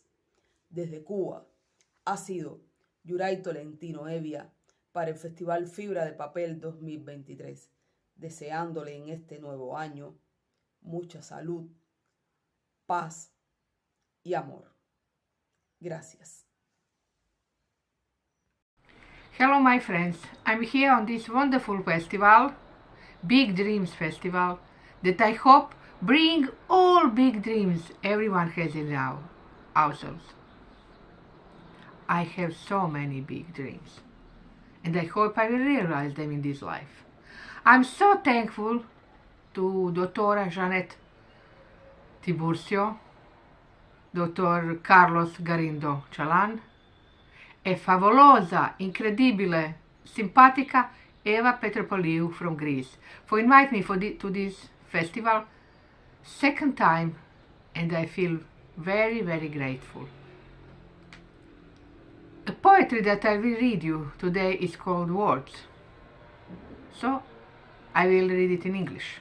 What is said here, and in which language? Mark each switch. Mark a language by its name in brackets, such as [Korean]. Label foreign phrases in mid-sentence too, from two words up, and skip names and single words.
[Spanish] Desde Cuba ha sido Yuray Tolentino Evia para el Festival Fibra de Papel 2023, deseándole en este nuevo año mucha salud, paz y amor. Gracias. [English] Hello my friends, I'm here on this wonderful festival, Big Dreams Festival, that I hope bring all big dreams everyone has in ourselves. I have so many big dreams, and I hope I will realize them in this life. I'm so thankful to Dottora Janet Tiburcio, Dottor Carlos Garindo Chalan, [Italian] e favolosa, incredibile, simpatica [English] Eva Petropoulou from Greece for inviting me to this festival second time, and I feel very, very grateful. The poetry that I will read you today is called Words, so I will read it in English.